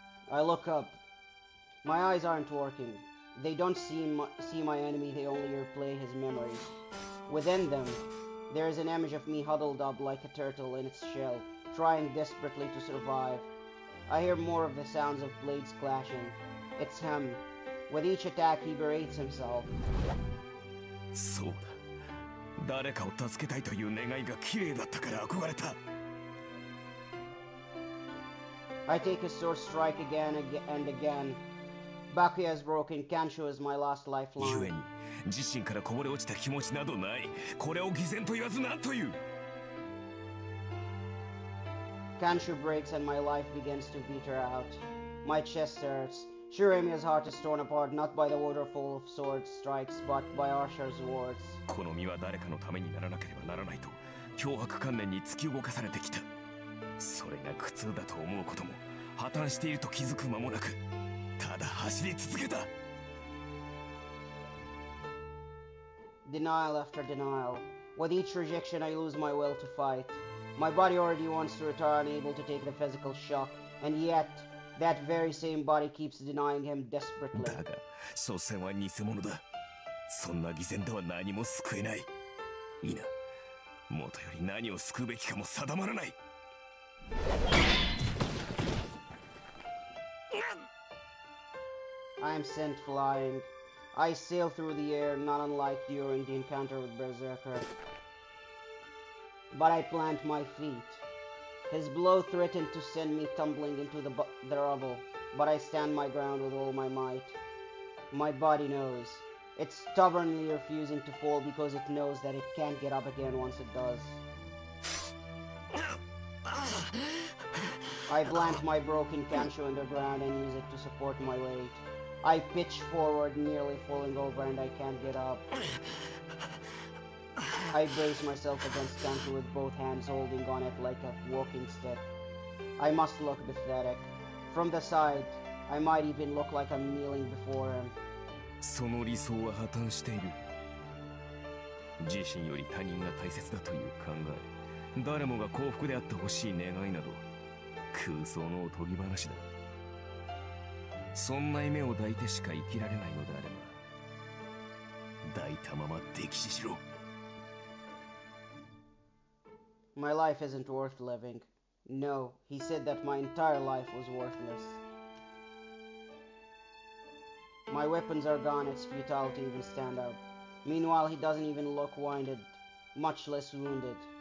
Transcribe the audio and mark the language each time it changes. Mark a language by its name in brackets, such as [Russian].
[English] I look up. My eyes aren't working. They don't see my enemy, they only replay his memories. Within them, there is an image of me huddled up like a turtle in its shell, trying desperately to survive. I hear more of the sounds of blades clashing. It's him. With each attack, he berates himself. [Japanese] そうだ。誰かを助けたいという願いが綺麗だったから憧れた。 [English] I take his sword strike again and again. Bakuya is broken, Kanshu is my last lifeline. [Japanese] 故に自身からこぼれ落ちた気持ちなどない。これを偽善と言わず何という。 [English] Kanshu breaks and my life begins to peter out. My chest hurts. Shiremiya's heart is torn apart not by the waterfall of sword strikes, but by Archer's words. [Japanese] この身は誰かのためにならなければならないと脅迫観念に突き動かされてきた。それが苦痛だと思うことも破綻していると気づく間もなく、ただ走り続けた。 [English] Denial after denial. With each rejection, I lose my will to fight. My body already wants to retire, unable to take the physical shock, and yet, that very same body keeps denying him desperately. [Japanese] だが、所詮は偽物だ。そんな偽善では何も救えない。いいな。もとより何を救うべきかも定まらない。 [English] I am sent flying. I sail through the air, not unlike during the encounter with Berserker. But I plant my feet. His blow threatened to send me tumbling into the rubble, but I stand my ground with all my might. My body knows. It's stubbornly refusing to fall because it knows that it can't get up again once it does. I plant my broken Kanshu in the ground and use it to support my weight. I pitch forward, nearly falling over, and I can't get up. I brace myself against Kanshu with both hands holding on it like a walking stick. I must look pathetic. From the side, I might even look like I'm kneeling before him. [Japanese] その理想は破綻している。自身より他人が大切だという考え、誰もが幸福であってほしい願いなど空想のおとぎ話だ。そんな夢を抱いてしか生きられないのであれば、抱いたまま溺死しろ。 [English] My life isn't worth living. No, he said that my entire life was worthless. My weapons are gone, it's futile to even stand up. Meanwhile, he doesn't even look winded, much less wounded.